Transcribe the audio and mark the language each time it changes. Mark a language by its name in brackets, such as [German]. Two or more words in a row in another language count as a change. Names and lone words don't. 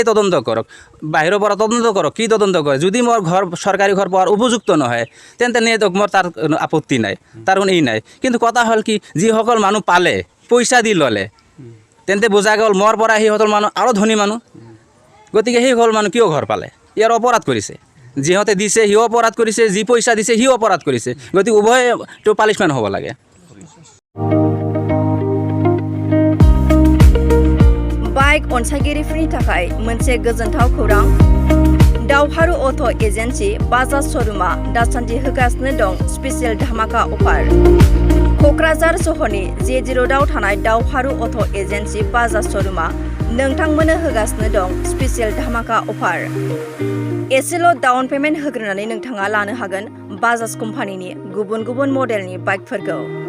[Assamese] তদন্ত কৰক বাহিৰৰ পৰা তদন্ত কৰক কি তদন্ত কৰে যদি মোৰ ঘৰ চৰকাৰী ঘৰ পোৱাৰ উপযুক্ত নহয় তেন্তে নিয়তক মোৰ তাৰ আপত্তি নাই তাৰ কোনো ই নাই কিন্তু কথা হ'ল কি যিসকল মানুহ পালে পইচা দি ল'লে তেন্তে বুজা গ'ল মোৰ পৰা সিহঁতৰ মানুহ আৰু ধনী মানুহ গতিকে সেইসকল মানুহ কিয় ঘৰ পালে ইয়াৰ অপৰাধ কৰিছে যিহঁতে দিছে সিও অপৰাধ কৰিছে যি পইচা দিছে সিও অপৰাধ কৰিছে গতিকে উভয়টো পানিছমেণ্ট হ'ব লাগে [Bodo] बाइक अनसायगिरिफोरनि थाखाय मोनसे गोजोनथाव खौरां दावहारु [English] auto agency [Bodo] बाजाज श'रुमा दासान्दि होगासिनो दं स्पेसियेल धामाका अफार क'क्राझार सहरनि J0 रोडआव थानाय दावहारु [English] auto agency [Bodo] बाजाज श'रुमा नोंथांमोननो होगासिनो दं स्पेसियेल धामाका अफार एसेल' [English] down payment [Bodo] होग्रोनानै नोंथाङा लानो हागोन बाजाज कम्पानिनि गुबुन गुबुन मडेलनि बाइकफोरखौ